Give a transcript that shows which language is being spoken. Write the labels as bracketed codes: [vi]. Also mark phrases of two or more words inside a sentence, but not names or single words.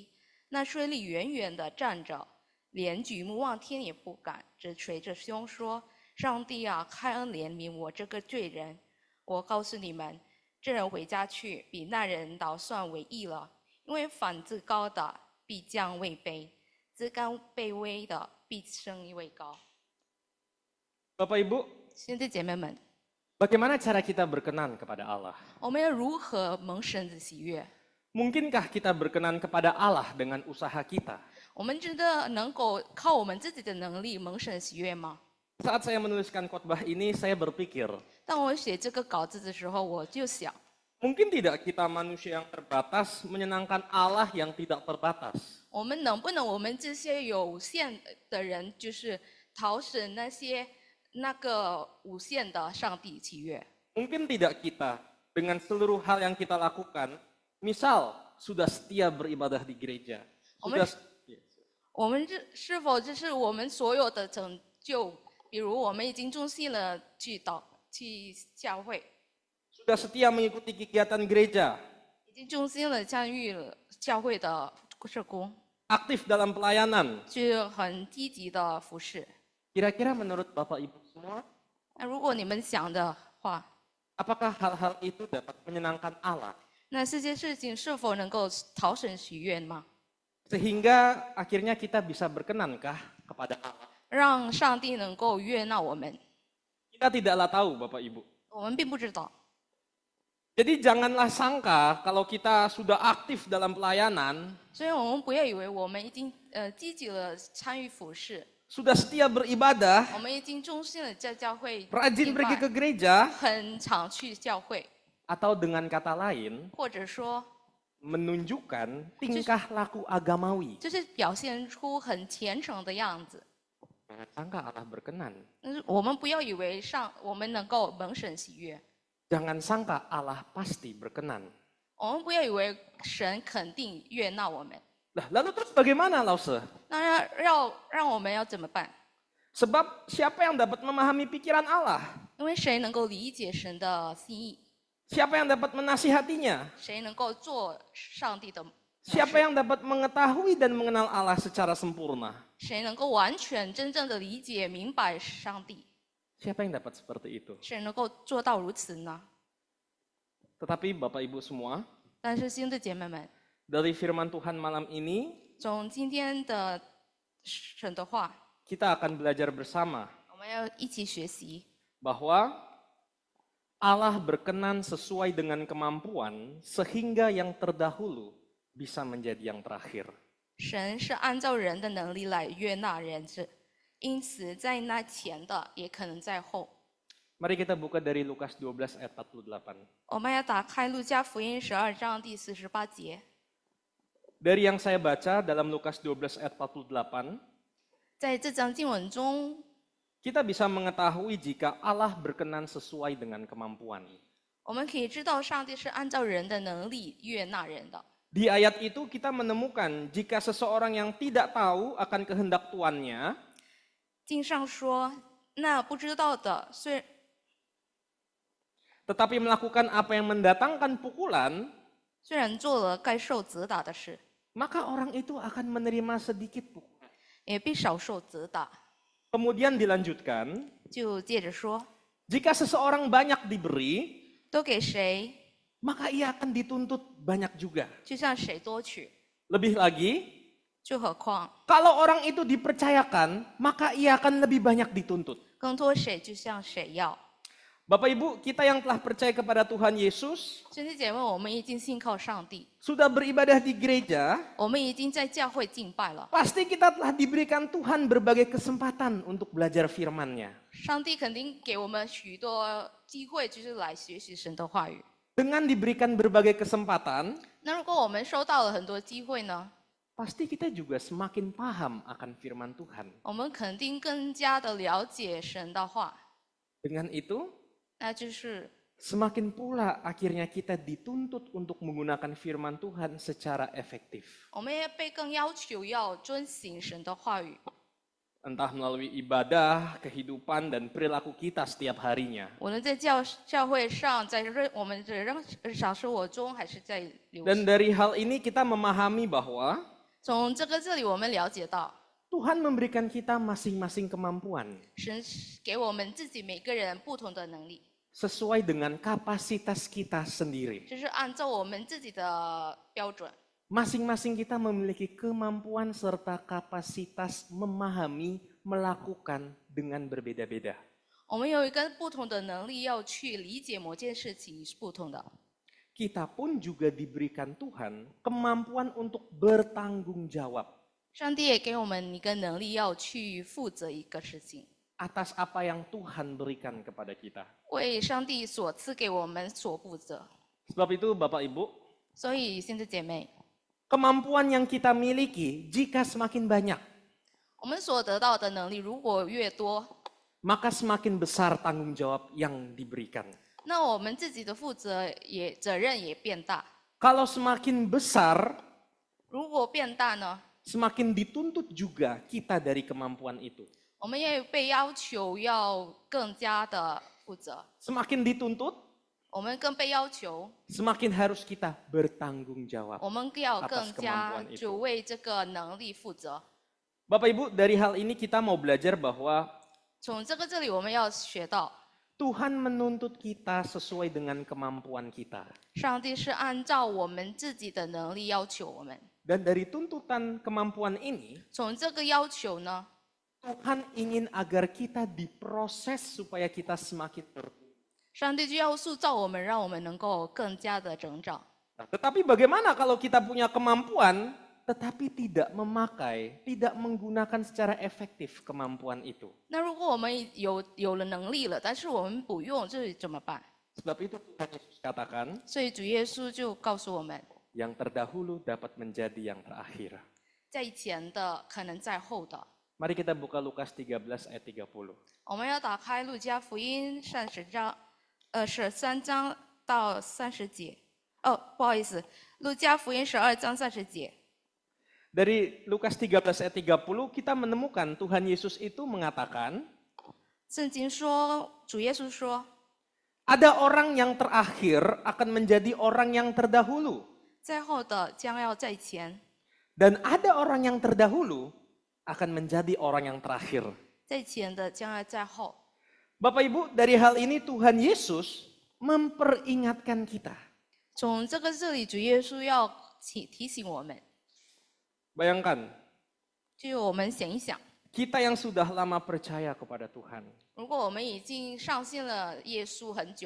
[zh] 那税吏远远地站着，连举目望天也不敢，只捶着胸说：“上帝啊，开恩怜悯我这个罪人。我告诉你们，这人回家去，比那人倒算为义了。因为凡自高的必降位卑，自甘卑微的必升一位高。” [id] Bapak Ibu, [zh] 兄弟姐妹们， [id] bagaimana cara kita berkenan kepada Allah? [zh] 我们要如何蒙神的喜悦？ [id] Mungkinkah kita berkenan kepada Allah dengan usaha kita? [zh] 我们真的能够靠我们自己的能力蒙神的喜悦吗？ [id] Saat saya menuliskan khotbah ini, saya berpikir, [zh] 当我写这个稿子的时候，我就想， [id] mungkin tidak kita manusia yang terbatas menyenangkan Allah yang tidak terbatas. [zh] 我们能不能我们这些有限的人，就是讨使那个无限的上帝喜悦？ [id] Mungkin tidak kita dengan seluruh hal yang kita lakukan, misal sudah setia beribadah di gereja, sudah [zh] 我们是否这是我们所有的成就？比如我们已经忠心了去教会， [id] sudah setia mengikuti kegiatan gereja, [zh] 已经忠心了参与了教会的社工， [id] aktif dalam pelayanan. [zh] 去很积极的服侍。 [id] Kira-kira menurut Bapak Ibu semua, [zh] 那如果你们想的话， [id] apakah hal-hal itu dapat menyenangkan Allah? [zh] 那这些事情是否能够讨神喜悦吗？ [id] Sehingga akhirnya kita bisa berkenankah kepada Allah? [zh] 让上帝能够悦纳我们？ [id] Kita tidaklah tahu Bapak Ibu. [zh] 我们并不知道。 [id] Jadi janganlah sangka kalau kita sudah aktif dalam pelayanan, [zh] 所以我们不要以为我们已经积极了参与服侍， [id] sudah setia beribadah, [zh] 我们已经忠心了在教会 [id] rajin [zh] 敬 [id] pergi [zh] 拜 [id] ke gereja, [zh] 很常去教会， [id] atau dengan kata lain, [zh] 或者说 [id] menunjukkan tingkah laku agamawi. [zh] 就是表现出很虔诚的样子。 [id] Jangan sangka Allah berkenan. [zh] 但是我们不要以为我们能够蒙神喜悦， [id] Jangan sangka Allah pasti berkenan. [zh] 我们不要以为神肯定悦纳我们。 [id] Lah, lalu terus bagaimana, Lause? [zh] 那让我们要怎么办？ [id] Sebab siapa yang dapat memahami pikiran Allah? [zh] 因为谁能够理解神的心意？ [id] Siapa yang dapat menasihatinya? [zh] 谁能够做上帝的？ [id] Siapa yang dapat mengetahui dan mengenal Allah secara sempurna? [zh] 谁能够完全真正的理解明白上帝？ [id] Siapa yang dapat seperti itu? [zh] 谁能够做到如此呢？ [id] Tetapi Bapak Ibu semua, [zh] 但是兄弟姐妹们， [id] dari firman Tuhan malam ini, [zh] 从今天的神的话， [id] kita akan belajar bersama [zh] 我们要一起学习， [id] bahwa Allah berkenan sesuai dengan kemampuan sehingga yang terdahulu bisa menjadi yang terakhir. [zh] 神是按照人的能力来悦纳人子，因此在那前的也可能在后。 [id] Mari kita buka dari Lukas 12 ayat 48. [zh] 我们要打开路加福音12章第48节。 [id] Dari yang saya baca dalam Lukas 12 ayat 48, [zh] 在这章经文中， [id] kita bisa mengetahui jika Allah berkenan sesuai dengan kemampuan. [zh] 我们可以知道上帝是按照人的能力悦纳人的。 [id] Di ayat itu kita menemukan jika seseorang yang tidak tahu akan kehendak Tuannya, [zh] 经上说，那不知道的， [id] tetapi melakukan apa yang mendatangkan pukulan, [zh] 虽然做了该受责打的事， [id] maka orang itu akan menerima sedikit pukulan. [zh] 也必少受责打。 [id] Kemudian dilanjutkan, [zh] 就接着说， [id] jika seseorang banyak diberi, [zh] 都给谁， [id] maka ia akan dituntut banyak juga. [zh] 就向谁多取。 [id] Lebih lagi, [zh] 就何况 [id] kalau orang itu dipercayakan, maka ia akan lebih banyak dituntut. [zh] 更多谁就向谁要。 [id] Bapak Ibu, kita yang telah percaya kepada Tuhan Yesus, [zh] 兄弟姐妹，我们已经信靠上帝， [id] sudah beribadah di gereja, [zh] 我们已经在教会敬拜了。 [id] pasti kita telah diberikan Tuhan berbagai kesempatan untuk belajar firman-Nya. [zh] 上帝肯定给我们许多机会，就是来学习神的话语。 [id] Dengan diberikan berbagai kesempatan, [zh] 那如果我们收到了很多机会呢？ [id] pasti kita juga semakin paham akan firman Tuhan. [zh] 我们肯定更加的了解神的话， [id] Dengan itu, [zh] 那就是 [id] semakin pula akhirnya kita dituntut untuk menggunakan firman Tuhan secara efektif. [zh] 我们也被更要求要遵行神的话语， [id] Entah melalui ibadah, kehidupan, dan perilaku kita setiap harinya. [zh] 无论在教会上，在我们的日常生活中，还是在流 [id] Dan [zh] 行。 [id] dari hal ini kita memahami bahwa [zh] 从这里，我们了解到， [id] Tuhan memberikan kita masing-masing kemampuan [zh] 神给我们自己每个人不同的能力， [id] sesuai dengan kapasitas kita sendiri. [zh] 就是按照我们自己的标准。 [id] Masing-masing kita memiliki kemampuan serta kapasitas memahami, melakukan dengan berbeda-beda. [zh] 我们有一个不同的能力，要去理解某件事情是不同的。 [id] Kita pun juga diberikan Tuhan kemampuan untuk bertanggung jawab [zh] 上帝也给我们一个能力，要去负责一个事情， [id] atas apa yang Tuhan berikan kepada kita. [zh] 为上帝所赐给我们所负责。 [id] Sebab itu Bapak Ibu, [zh] 所以，兄弟姐妹， [id] kemampuan yang kita miliki jika semakin banyak, [zh] 我们所得到的能力如果越多， [id] maka semakin besar tanggung jawab yang diberikan. [zh] 那我们自己的责任也变大。 [id] Kalau semakin besar, [zh] 如果变大呢， [id] semakin dituntut juga kita dari kemampuan itu. [zh] 我们也被要求要更加的负责， [id] Semakin dituntut, [zh] 我们更被要求， [id] semakin harus kita bertanggung jawab. [zh] 我们要 [id] atas [zh] 更加 [id] kemampuan itu. [zh] 就为这个能力负责。 [id] Bapak Ibu, dari hal ini kita mau belajar bahwa [zh] 从这里，我们要学到， [id] Tuhan menuntut kita sesuai dengan kemampuan kita. [zh] 上帝是按照我们自己的能力要求我们。 [id] Dan dari tuntutan kemampuan ini, [zh] 从这个要求呢， [id] Tuhan ingin agar kita diproses supaya kita semakin bertumbuh. [zh] 上帝就要塑造我们，让我们能够更加的成长。 [id] Nah, tetapi bagaimana kalau kita punya kemampuan, tetapi tidak memakai, tidak menggunakan secara efektif kemampuan itu? [zh] 那如果我们有了能力了，但是我们不用，这怎么办？ [id] Sebab itu Tuhan Yesus katakan, [zh] 所以主耶稣就告诉我们， [id] yang terdahulu dapat menjadi yang terakhir. [zh] 在前的可能在后的。 [id] Mari kita buka Lukas 13 ayat 30. [zh] 我们要打开路加福音13章到30节。哦，不好意思，路加福音12章30节。 [id] Dari Lukas 13 ayat 30 kita menemukan Tuhan Yesus itu mengatakan, [zh] 圣经说，主耶稣说， [id] ada orang yang terakhir akan menjadi orang yang terdahulu. [zh] 在后的将要在前， [id] Dan ada orang yang terdahulu akan menjadi orang yang terakhir. [zh] 在前的将要在后。 [id] Bapak Ibu, dari hal ini Tuhan Yesus memperingatkan kita [zh] 从这里，主耶稣要提醒我们， [id] Bayangkan, [zh] 就我们想一想， [id] kita yang sudah lama percaya kepada Tuhan, [zh] 如果我们已经上信了耶稣很久，